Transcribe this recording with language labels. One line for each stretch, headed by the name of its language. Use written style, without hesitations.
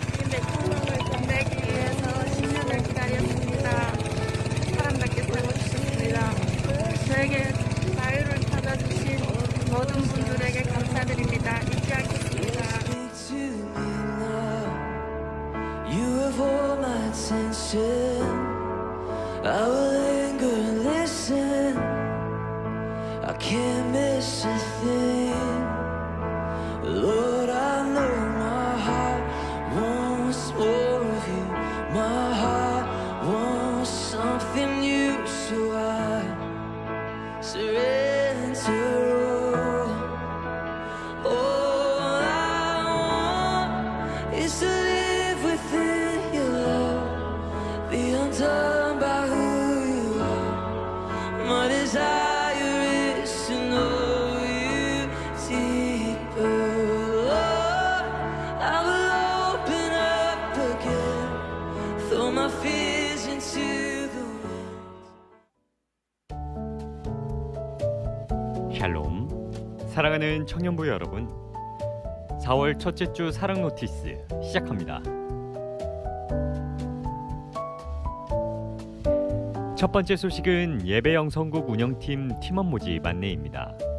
Korean: 대통령을 건네기 위해서 10년을 기다렸습니다. 사랑답게 살아주셨습니다. 저에게 자유를 찾아주신 모든 분들에게 감사드립니다. 잊지 않겠습니다.
English: You have all my attention. I will linger and listen. I can't miss a thing. Lord, I know my heart wants more of you. My heart wants something new, so I surrender all. All I want is to live within your love, be undone by who you are. My desire is to know you deeper. Lord, I will open up again, throw my fears into the wind.
Korean: 샬롬, 사랑하는 청년부 여러분, 4월 첫째 주 사랑 노티스 시작합니다. 첫 번째 소식은 예배영 성국 운영팀 팀원 모집 안내입니다.